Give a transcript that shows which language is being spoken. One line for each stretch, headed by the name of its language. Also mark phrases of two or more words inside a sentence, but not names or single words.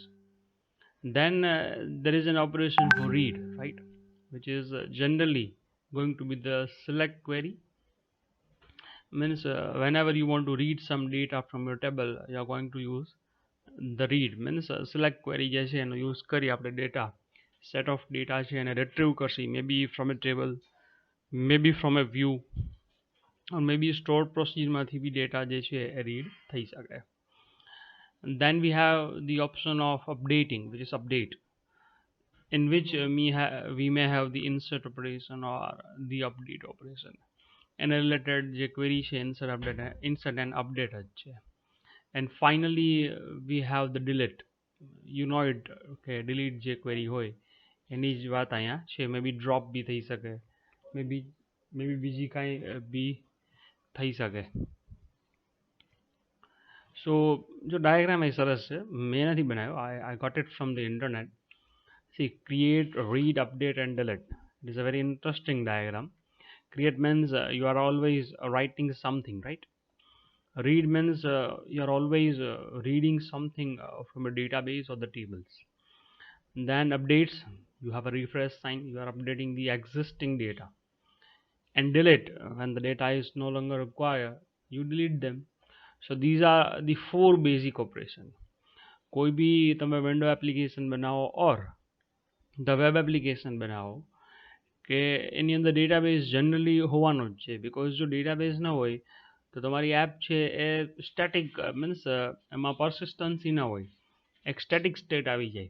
English: Then there is an operation for read, right, which is generally going to be the select query. Means whenever you want to read some data from your table, you are going to use the read. Means select query
Gujarati: જે છે એનો યુઝ કરી આપણે ડેટા
English: set of data
Gujarati: છે એને retrieve કરશે,
English: maybe from a table, maybe from a view, or maybe stored procedure
Gujarati: માંથી બી ડેટા જે છે એ read થઈ શકે.
English: Then we have the option of updating, which is update, in which we may have the insert operation or the update operation. And related જે query છે insert and update
Gujarati: જ છે.
English: And finally we have the delete. You know it, okay,
Gujarati: delete જે query હોય એની જ વાત અહીંયા છે.
English: maybe drop
Gujarati: બી થઈ શકે, maybe બીજી કાંઈ બી થઈ શકે. સો જો ડાયાગ્રામ એ સરસ છે, મેં નથી બનાવ્યો,
English: I got it from the internet. See, create, read, update and delete. It is a very interesting diagram. Create means you are always writing something, right? Read means you are always reading something from a database or the tables. Then updates, you have a refresh sign, you are updating the existing data. And delete, when the data is no longer required, you delete them. So these are the four basic operations.
Gujarati: કોઈ બી તમે
English: window application
Gujarati: બનાવો
English: or the web application
Gujarati: બનાવો કે એની અંદર ડેટાબેઝ જનરલી હોવાનો જ છે. બિકોઝ જો ડેટાબેઝ ન હોય તો તમારી એપ છે એ
English: static means
Gujarati: એમાં પર્સિસ્ટન્સી ન હોય, એક
English: static state
Gujarati: આવી જાય.